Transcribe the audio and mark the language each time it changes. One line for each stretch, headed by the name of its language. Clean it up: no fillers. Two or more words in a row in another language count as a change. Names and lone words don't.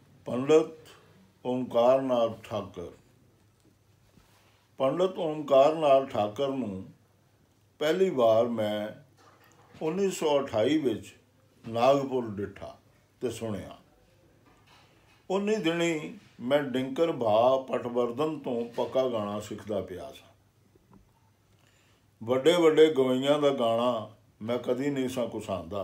Punjabi: पंडित ओमकार नाथ ठाकर। पंडित ओमकार नाथ ठाकर ਨੂੰ ਪਹਿਲੀ ਵਾਰ ਮੈਂ 1928 ਵਿੱਚ ਨਾਗਪੁਰ ਡਿੱਠਾ ਤੇ ਸੁਣਿਆ। ਉਨੀ ਦਿਨੀ ਮੈਂ ਡਿੰਕਰ ਭਾ ਪਟਵਰਧਨ ਤੋਂ ਪੱਕਾ ਗਾਣਾ ਸਿੱਖਦਾ ਪਿਆ ਸਾਂ। ਵੱਡੇ ਵੱਡੇ ਗਵਈਆਂ ਦਾ ਗਾਣਾ ਮੈਂ ਕਦੀ ਨਹੀਂ ਸਾਂ ਕੁਸਾਂਦਾ।